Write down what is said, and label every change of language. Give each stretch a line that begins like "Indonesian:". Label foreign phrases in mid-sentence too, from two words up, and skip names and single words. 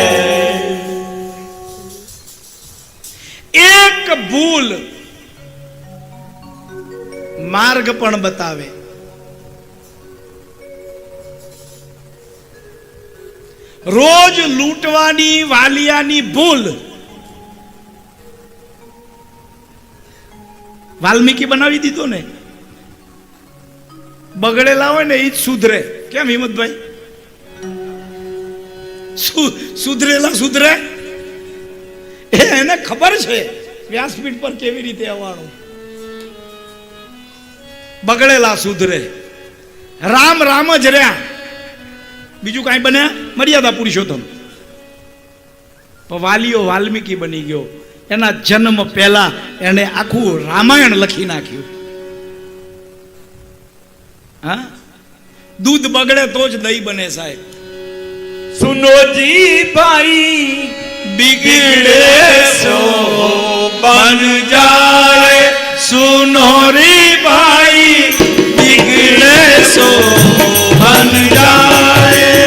Gujarati: એક ભૂલ માર્ગ પણ બતાવે। રોજ લૂંટવાની વાલિયાની ભૂલ વાલ્મીકિ બનાવી દીધો ને। બગડેલા હોય ને ઈ જ સુધરે કેમ હિંમતભાઈ? સુધરેલા સુધરે એને ખબર છે વ્યાસપીઠ પર કેવી રીતે આવવાનું। બગડેલા સુધરે। રામ રામ જ રહ્યા, બીજું કાંઈ બન્યા? મર્યાદા પુરુષોત્તમ। પણ વાલીઓ વાલ્મીકિ બની ગયો। એના જન્મ પહેલા એને આખું રામાયણ લખી નાખ્યું। હા, દૂધ બગડે તો જ દહીં બને સાહેબ।
Hindi: सुनो जी भाई बिगड़े सो बन जाए, सुनो रे भाई बिगड़े सो बन जाए।